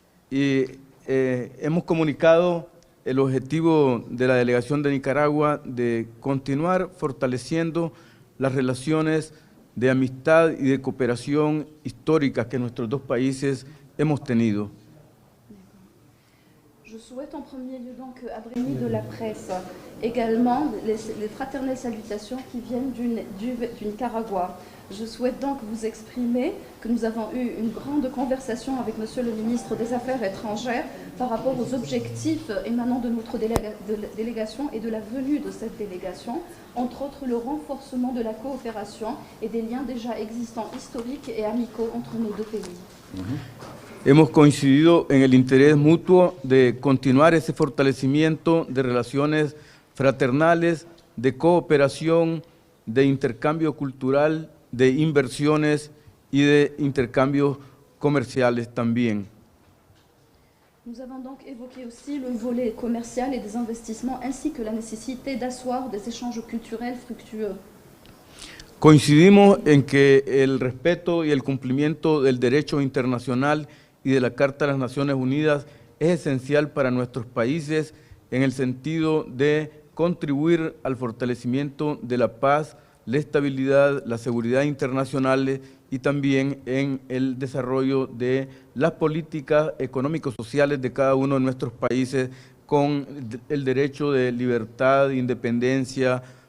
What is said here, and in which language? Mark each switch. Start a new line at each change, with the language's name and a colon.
Spanish: Y hemos comunicado el objetivo de la delegación de Nicaragua de continuar fortaleciendo las relaciones de amistad y de cooperación históricas que nuestros dos países hemos tenido.
French: Je souhaite en premier lieu donc adresser de la presse également les fraternelles salutations qui viennent du Nicaragua. Je souhaite donc vous exprimer que nous avons eu une grande conversation avec Monsieur le ministre des Affaires étrangères par rapport aux objectifs émanant de notre délégation et de la venue de cette délégation, entre autres le renforcement de la coopération et des liens déjà existants historiques et amicaux entre nos deux pays.
Spanish: Hemos coincidido en el interés mutuo de continuar ese fortalecimiento de relaciones fraternales, de cooperación, de intercambio cultural, de inversiones y de intercambios comerciales también.
French: Nous avons donc évoqué aussi le volet commercial et des investissements ainsi que la nécessité d'asseoir des échanges culturels fructueux.
Spanish: Coincidimos en que el respeto y el cumplimiento del derecho internacional y de la Carta de las Naciones Unidas es esencial para nuestros países en el sentido de contribuir al fortalecimiento de la paz, la estabilidad, la seguridad internacionales y también en el desarrollo de las políticas económico-sociales de cada uno de nuestros países con el derecho de libertad, independencia,